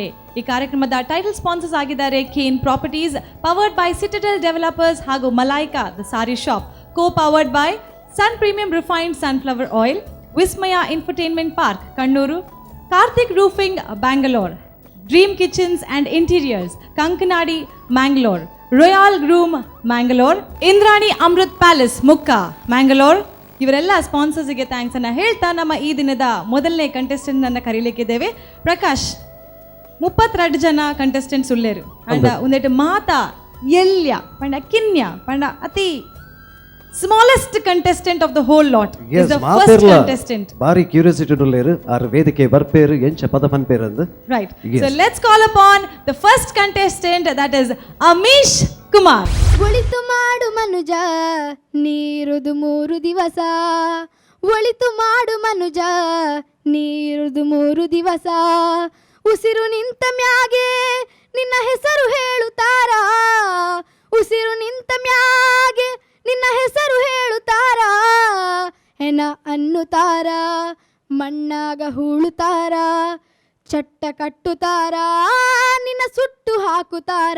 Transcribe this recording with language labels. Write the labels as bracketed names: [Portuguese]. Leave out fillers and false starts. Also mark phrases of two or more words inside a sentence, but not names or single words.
[Kannada] ಈ ಕಾರ್ಯಕ್ರಮದ [English] title sponsors [Kannada] ಆಗಿದ್ದಾರೆ ಕೇನ್ ಪ್ರಾಪರ್ಟೀಸ್, [English] powered by [Kannada] ಸಿಟಡೆಲ್ ಡೆವಲಪರ್ಸ್ ಹಾಗೂ ಮಲೈಕಾ ದ ಸಾರಿ ಶಾಪ್, [English] co powered by [Kannada] ಸನ್ ಪ್ರೀಮಿಯಂ ರಿಫೈನ್ಡ್ ಸನ್ಫ್ಲವರ್ ಆಯಿಲ್, ವಿಸ್ಮಯ ಇನ್ಫರ್ಟೈನ್ಮೆಂಟ್ ಪಾರ್ಕ್ ಕಣ್ಣೂರು, ಕಾರ್ತಿಕ್ ರೂಫಿಂಗ್ ಬ್ಯಾಂಗಲೋರ್, ಡ್ರೀಮ್ ಕಿಚನ್ಸ್ ಅಂಡ್ ಇಂಟೀರಿಯರ್ಸ್ ಕಂಕನಾಡಿ ಮ್ಯಾಂಗ್ಲೋರ್, ರಾಯಲ್ ಗ್ರೂಮ್ ಮ್ಯಾಂಗಲೋರ್, ಇಂದ್ರಾಣಿ ಅಮೃತ್ ಪ್ಯಾಲೇಸ್ ಮುಕ್ಕ ಮ್ಯಾಂಗಲೋರ್. ಇವರೆಲ್ಲ ಸ್ಪಾನ್ಸರ್ಸ್ಗೆ ಥ್ಯಾಂಕ್ಸ್ ಅನ್ನ ಹೇಳ್ತಾ ನಮ್ಮ ಈ ದಿನದ ಮೊದಲನೇ ಕಂಟೆಸ್ಟೆಂಟ್ ಅನ್ನ ಕರೀಲಿಕ್ಕಿದ್ದೇವೆ. [Tulu] ಪ್ರಕಾಶ್, 32 ಜನ ಕಂಟೆಸ್ಟೆಂಟ್ಸ್ ಉಳ್ಳೇರು ಅಂಡ ಒಂದೆಟ್ಟು ಮಾತಾ ಎಲ್ಯ ಪಂಡ ಕಿನ್ಯ ಪಂಡ ಅತಿ [English] smallest contestant of the whole lot is the first contestant. [Tulu] ಬಾರಿ ಕ್ಯೂರಿಯಾಸಿಟಿ ಉಳ್ಳೇರು ಆರ್ ವೇದಿಕೆ ಬರ್ಪೇರು ಎಂಚ ಪದ ಪನ್ಪೇರು ಅಂದು [English] Right. So let's call upon the first contestant, that is Amish Kumar. [Kannada] ಒಳಿತು ಮಾಡು ಮನುಜ ನೀರುದು 3 ದಿವಸ, ಒಳಿತು ಮಾಡು ಮನುಜ ನೀರುದು 3 ದಿವಸ, ಉಸಿರು ನಿಂತ ಮ್ಯಾಗೆ ನಿನ್ನ ಹೆಸರು ಹೇಳುತ್ತಾರ, ಉಸಿರು ನಿಂತ ಮ್ಯಾಗೆ ನಿನ್ನ ಹೆಸರು ಹೇಳುತ್ತಾರ, ಹೆಣ ಅನ್ನುತ್ತಾರ ಮಣ್ಣಾಗ ಹೂಳುತ್ತಾರ, ಚಟ್ಟ ಕಟ್ಟುತ್ತಾರ ನಿನ್ನ ಸುಟ್ಟು ಹಾಕುತ್ತಾರ.